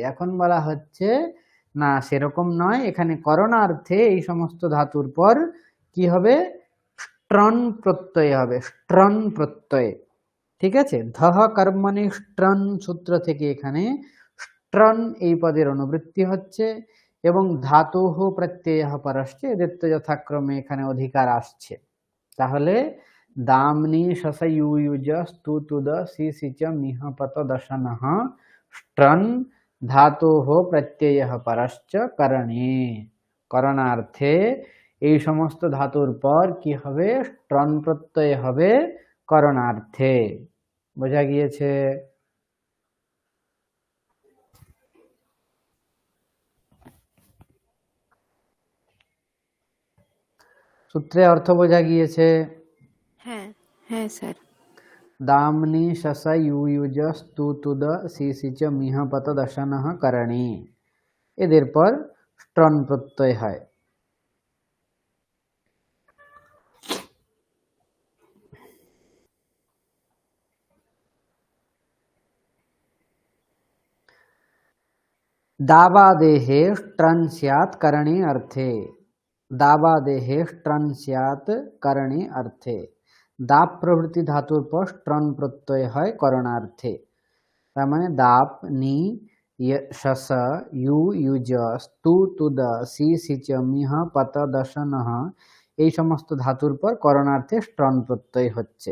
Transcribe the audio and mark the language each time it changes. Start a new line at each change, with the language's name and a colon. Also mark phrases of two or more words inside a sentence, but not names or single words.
Bangla: এখন বলা হচ্ছে না, সেরকম নয়, এখানে করণার্থে এই সমস্ত ধাতুর পর কি হবে, স্ট্রন প্রত্যয় হবে, স্ট্রন প্রত্যয়, ঠিক আছে।
Sanskrit: ধহ কর্মণি স্ট্রন
Bangla: সূত্র থেকে এখানে স্ট্রন এই পদের অনুবৃত্তি হচ্ছে এবং
Sanskrit: ধাতুঃ প্রত্যয়ঃ পরশ্চ,
Bangla: এদের তো যথাক্রমে এখানে অধিকার আসছে। তাহলে
Sanskrit: দামনি শস ইউ ইউজ স্তু তুদ সি সিচ মিহ পত দশ নহ স্ট্রন ধাতুঃ প্রত্যয়ঃ পরশ্চ করণে,
Bangla: করণার্থে এই সমস্ত ধাতুর পর কি হবে, স্ট্রন প্রত্যয় হবে করণার্থে। বোঝা গিয়েছে? সূত্রে অর্থ বোঝা গিয়েছে? হ্যাঁ হ্যাঁ স্যার।
Sanskrit: দামনি শস ইউ ইউজ স্তু তুদ সি সিচ মিহ পত দশ নহ করণে,
Bangla: এদের পর স্ট্রন প্রত্যয় হয়।
Sanskrit: दावादेहे स्ट्रन स्यात् करणे अर्थे, दावादेहे स्ट्रन स्यात् करणे अर्थे, दाप प्रभृति
Bangla: ধাতুর পর স্ট্রন প্রত্যয় হয় করণার্থে। তার মানে
Sanskrit: দাপ নি শস ইউ ইউজ স্তু তুদ সি সিচ মিহ পত দশ নহ
Bangla: এই সমস্ত ধাতুর পর করণার্থে স্ট্রন প্রত্যয় হচ্ছে।